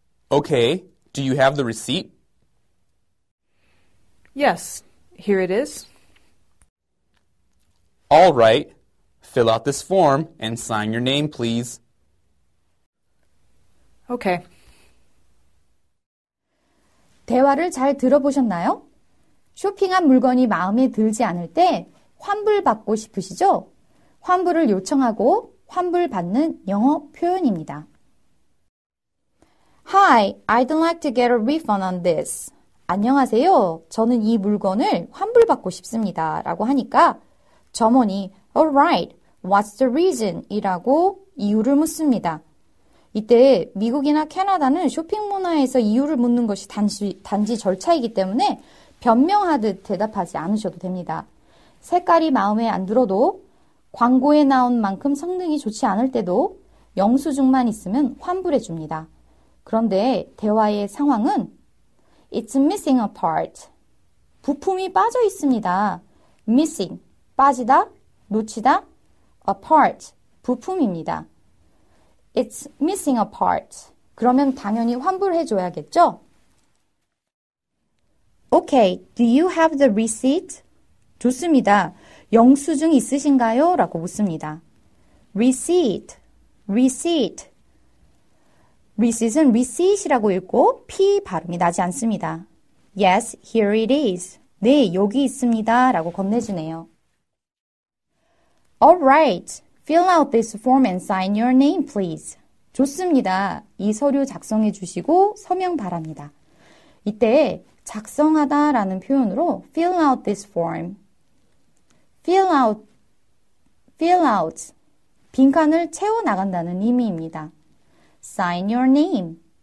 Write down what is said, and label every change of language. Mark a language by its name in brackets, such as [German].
[English] Okay, do you have the receipt? Yes, here it is. All right, fill out this form and sign your name, please. Okay. [Korean] 대화를 잘 들어보셨나요? 쇼핑한 물건이 마음에 들지 않을 때 환불받고 싶으시죠? 환불을 요청하고 환불받는 영어 표현입니다. [English] Hi, I'd like to get a refund on this. [Korean] 안녕하세요. 저는 이 물건을 환불받고 싶습니다. 라고 하니까 점원이 [English] Alright, what's the reason? [Korean] 이라고 이유를 묻습니다. 이때 미국이나 캐나다는 쇼핑 문화에서 이유를 묻는 것이 단지 절차이기 때문에 변명하듯 대답하지 않으셔도 됩니다. 색깔이 마음에 안 들어도 광고에 나온 만큼 성능이 좋지 않을 때도 영수증만 있으면 환불해 줍니다. 그런데 대화의 상황은 [English] It's missing a part. [Korean] 부품이 빠져 있습니다. [English] Missing, [Korean] 빠지다, 놓치다, [English] a part, 부품입니다. It's missing a part. [Korean] 그러면 당연히 환불해줘야겠죠? [English] Okay, do you have the receipt? [Korean] 좋습니다. 영수증 있으신가요? 라고 묻습니다. [English] receipt, receipt. [Korean] receipt은 receipt이라고 읽고 P 발음이 나지 않습니다. [English] Yes, here it is. [Korean] 네, 여기 있습니다. 라고 건네주네요. [English] Alright, fill out this form and sign your name, please. [Korean] 좋습니다. 이 서류 작성해 주시고 서명 바랍니다. 이때 작성하다 라는 표현으로 [English] fill out this form. fill out. [Korean] 빈칸을 채워나간다는 의미입니다. [English] sign your name.